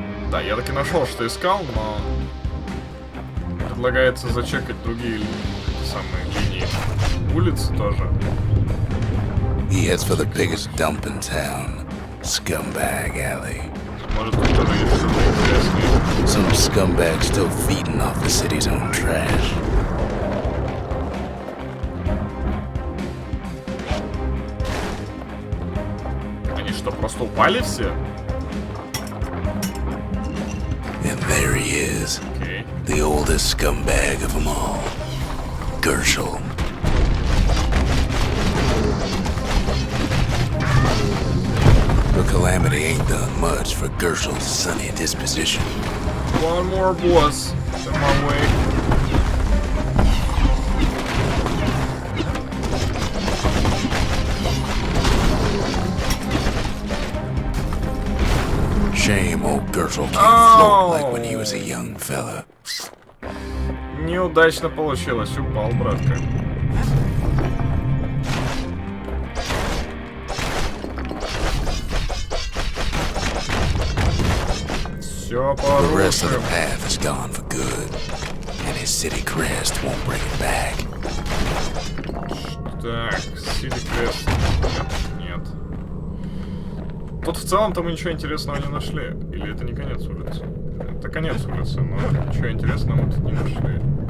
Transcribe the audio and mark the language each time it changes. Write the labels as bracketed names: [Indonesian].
[Russian] Да, я таки нашел, что искал, но предлагается зачекать другие самые линии улиц тоже. [English] He heads for the biggest dump in town, Scumbag Alley. [Russian] Может, тут тоже есть что-то интересное. [English] Some scumbag still feeding off the city's own trash. [Russian] Они что, просто упали все? [English] And there he is, [Russian] Окей. [English] the oldest scumbag of them all, Gershel. The calamity ain't done much for Gershel's sunny disposition. One more boss on my way. Shame old Gershel can't float like when he was a young fella. [Russian] Неудачно получилось, упал, братка. Все [English] The rest of the [Russian] порушим. [English] path is gone for good, and his city crest won't bring it back. [Russian] Так, City Crest. Нет. Тут в целом-то мы ничего интересного не нашли. Или это не конец улицы? Это конец улицы, но ничего интересного мы тут не нашли.